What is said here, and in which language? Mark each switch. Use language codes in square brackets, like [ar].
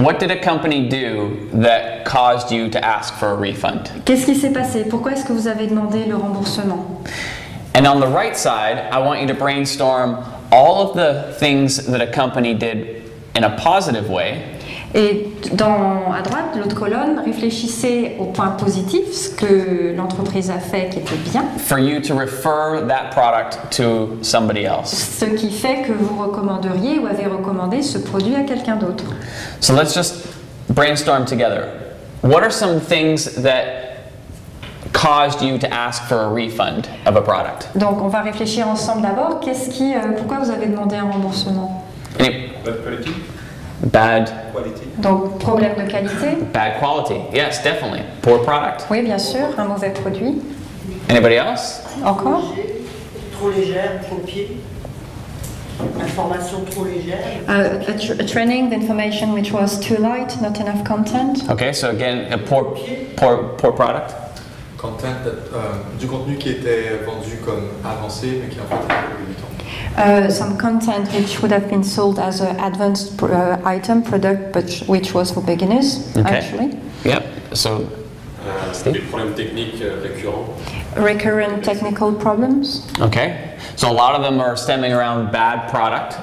[en] What did a company do that caused you to ask for a refund? [fr] Qu'est-ce qui s'est passé? Pourquoi est-ce que vous avez demandé le remboursement? [en] And on the right side, I want you to brainstorm all of the things that a company did in a positive way. [fr] Et à droite, l'autre colonne, réfléchissez aux points positifs, ce que l'entreprise a fait qui était bien, [en] For you to refer that product to somebody else. [fr] ce qui fait que vous recommanderiez ou avez recommandé ce produit à quelqu'un d'autre. [en] So let's just brainstorm together. What are some things that caused you to ask for a refund of a product? [fr] Donc on va réfléchir ensemble d'abord, pourquoi vous avez demandé un remboursement? [en] Bad quality. Bad Quality. [fr] Donc problème de qualité? [en] Bad quality. Yes, definitely. Poor product. [fr] Oui, bien sûr, un mauvais produit. [en] Anybody else? [fr] Encore? Trop légère, trop pied. Information trop légère. [en] A training, the information which was too light, not enough content. Okay, so again, a poor product. [fr] Content, du contenu qui était vendu comme avancé, mais qui en fait était peu débutant. [en] Some content which would have been sold as an advanced item product, but which was for beginners, Okay. actually. Yep. So [fr] Des problèmes techniques récurrents. [en] Recurrent technical problems. okay. So a lot of them are stemming around bad product.